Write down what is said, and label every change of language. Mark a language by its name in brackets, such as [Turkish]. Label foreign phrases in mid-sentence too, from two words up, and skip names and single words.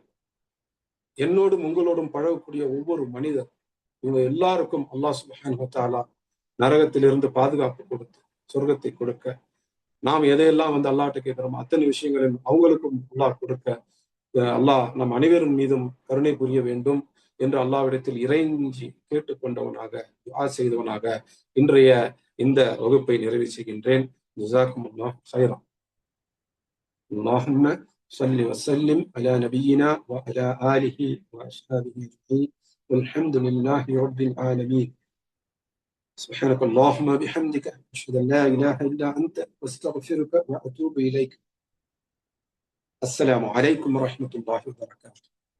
[Tamil] என்னோடும் உங்களோடும் பழகக்கூடிய ஒவ்வொரு மனிதர், இவங்க எல்லாருக்கும் [Arabic] الله سبحانه وتعالى [Tamil] நரகத்திலிருந்து பாதுகாப்பு கொடுத்து சொர்க்கத்தை கொடுக்க, நாம் எதையெல்லாம் அல்லாஹ்ட்ட கேட்கிறோமோ அத்தனை விஷயங்களையும் அவங்களுக்கும் அல்லாஹ் கொடுக்க, அல்லாஹ் நம் அனைவரின் மீதும் கருணை புரிய வேண்டும் என்று அல்லாஹ்விடத்தில் இறைஞ்சி கேட்டுக்கொண்டவனாக, துஆ செய்தவனாக இன்றைய இந்த வகுப்பை நிறைவு செய்கின்றேன். [Arabic] جزاكم الله خيرا اللهم صل وسلم على نبينا وعلى آله وأصحابه أجمعين والحمد لله رب العالمين. سبحانك اللهم بحمدك أشهد أن لا إله إلا أنت واستغفرك وأتوب إليك. السلام عليكم ورحمة الله وبركاته.